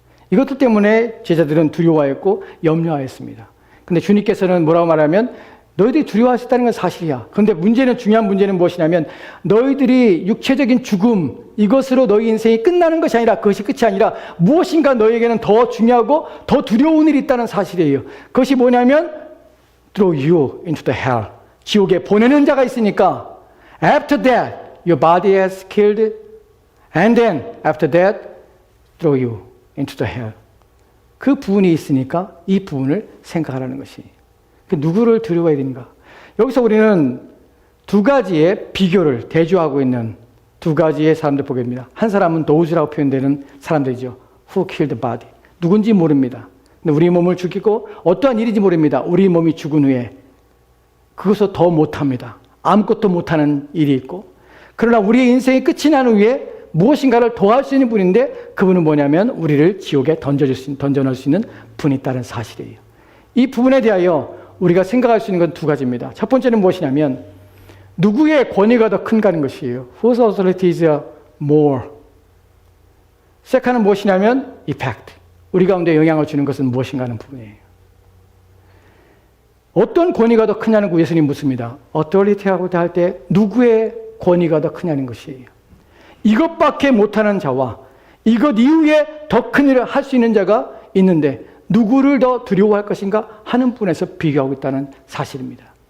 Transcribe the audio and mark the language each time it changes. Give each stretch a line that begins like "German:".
Korean: 이것들 때문에 제자들은 두려워했고 염려하였습니다. 근데 주님께서는 뭐라고 말하면 너희들이 두려워할 수 있다는 건 사실이야. 그런데 중요한 문제는 무엇이냐면 너희들이 육체적인 죽음, 이것으로 너희 인생이 끝나는 것이 아니라, 그것이 끝이 아니라 무엇인가 너희에게는 더 중요하고 더 두려운 일이 있다는 사실이에요. 그것이 뭐냐면
English: throw you into the hell.
Korean: 지옥에 보내는 자가 있으니까
English: after that your body has killed and then after that throw you into the hell.
Korean: 그 부분이 있으니까 이 부분을 생각하라는 것이. 누구를 두려워해야 되는가? 여기서 우리는 두 가지의 비교를 대조하고 있는 두 가지의 사람들 보게 됩니다. 한 사람은 those라고 표현되는 사람들이죠.
English: Who killed the body.
Korean: 누군지 모릅니다. 근데 우리 몸을 죽이고 어떠한 일인지 모릅니다. 우리 몸이 죽은 후에 그것을 더 못합니다. 아무것도 못하는 일이 있고, 그러나 우리의 인생이 끝이 난 후에 무엇인가를 더 할 수 있는 분인데, 그분은 뭐냐면 우리를 지옥에 던져넣을 수 있는 분이 있다는 사실이에요. 이 부분에 대하여 우리가 생각할 수 있는 건 두 가지입니다. 첫 번째는 무엇이냐면 누구의 권위가 더 큰가 하는 것이에요.
English: Whose authority is more?
Korean: 세컨은 무엇이냐면 effect. 우리 가운데 영향을 주는 것은 무엇인가 하는 부분이에요. 어떤 권위가 더 크냐는 예수님 묻습니다. authority라고 할 때 누구의 권위가 더 크냐는 것이에요. 이것밖에 못하는 자와 이것 이후에 더 큰 일을 할 수 있는 자가 있는데 누구를 더 두려워할 것인가 하는 부분에서 비교하고 있다는 사실입니다.